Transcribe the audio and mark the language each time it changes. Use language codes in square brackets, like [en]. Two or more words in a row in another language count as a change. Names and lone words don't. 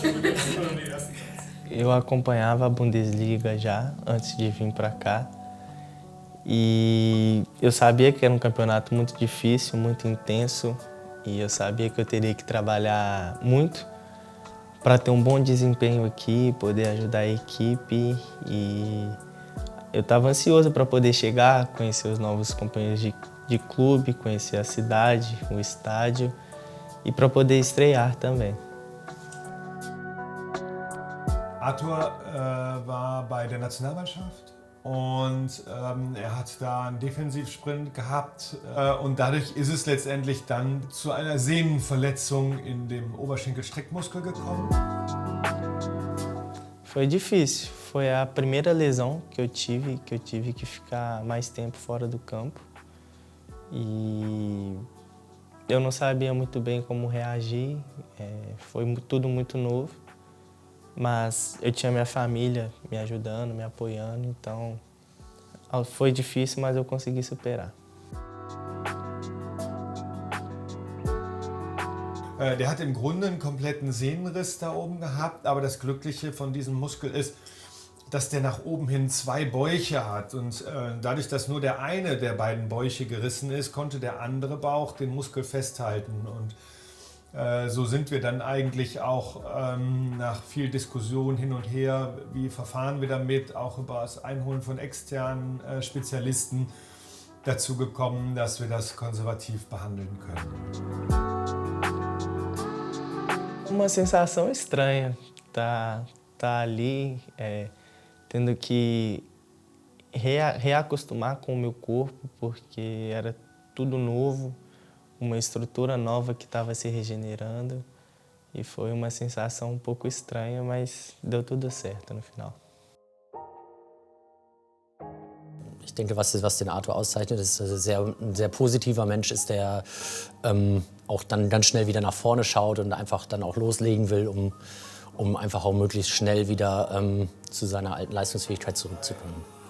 [pt] Eu acompanhava a Bundesliga já antes de vir para cá e eu sabia que era um campeonato muito difícil, muito intenso e eu sabia que eu teria que trabalhar muito para ter um bom desempenho aqui, poder ajudar a equipe e eu estava ansioso para poder chegar, conhecer os novos companheiros de clube, conhecer a cidade, o estádio e para poder estrear também. [de] Arthur war bei der Nationalmannschaft und hat da einen Defensivsprint gehabt und dadurch ist es letztendlich dann zu einer Sehnenverletzung in dem Oberschenkelstreckmuskel gekommen. [pt] Foi difícil, foi a primeira lesão que eu tive que ficar mais tempo fora do campo e eu não sabia muito bem como reagir, foi tudo muito novo, mas eu tinha minha família me ajudando, me apoiando, então foi difícil, mas eu consegui superar. [de] Der hat im Grunde einen kompletten Sehnenriss da oben gehabt, aber das Glückliche von diesem Muskel ist, dass der nach oben hin zwei Bäuche hat und dadurch, dass nur der eine der beiden Bäuche gerissen ist, konnte der andere Bauch den Muskel festhalten und so sind wir dann eigentlich auch nach viel Diskussion hin und her, wie verfahren wir damit, auch über das Einholen von externen Spezialisten dazu gekommen, dass wir das konservativ behandeln können. [pt] Uma sensação estranha, tá ali tendo que reacostumar com o meu corpo, porque era tudo novo, uma estrutura nova que estava se regenerando e foi uma sensação um pouco estranha, mas deu tudo certo no final. [de] Ich denke, was den Arthur auszeichnet, ist, dass er ein sehr positiver Mensch ist, der auch dann ganz schnell wieder nach vorne schaut und einfach dann auch loslegen will, um einfach auch möglichst schnell wieder zu seiner alten Leistungsfähigkeit zurückzukommen.